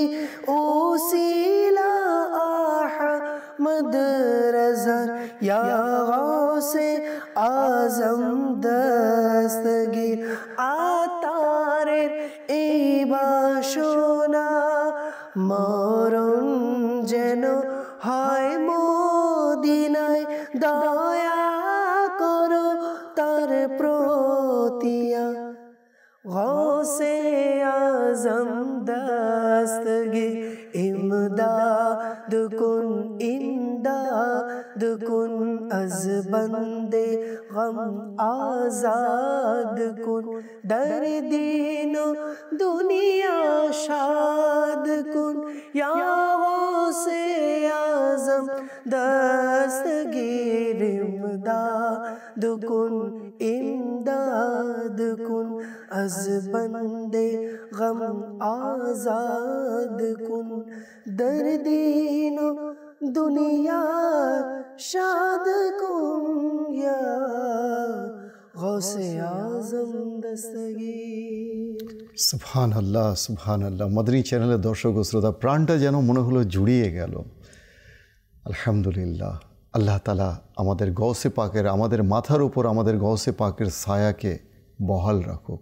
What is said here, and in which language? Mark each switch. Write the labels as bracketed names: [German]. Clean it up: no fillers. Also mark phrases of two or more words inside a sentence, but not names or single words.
[Bangla] ওসিলা আহমদ রজার ইয়া গাউসে আজম দস্তগীর আতারের এই বাসনা মরণ যেন হয় মদিনায় দয়া করো তার প্রতিয়া [Persian] غوث اعظم دستگیر امداد کن امداد کن از بند غم آزاد کن در دین و دنیا شاد کن یا غوث اعظم دستگیر امداد کن امداد کن از بند غم آزاد کن در دین و دنیا شاد کن یا غوث اعظم দস্তগীর [Arabic] سبحان الله سبحان الله. [Bangla] মাদানী চ্যানেলের দর্শক ও শ্রোতা, প্রাণটা যেন মনে হলো জুড়িয়ে গেল। আলহামদুলিল্লাহ, আল্লাহ তাআলা আমাদের গৌসে পাকের, আমাদের মাথার উপর আমাদের গৌসে পাকের ছায়াকে বহাল রাখুক।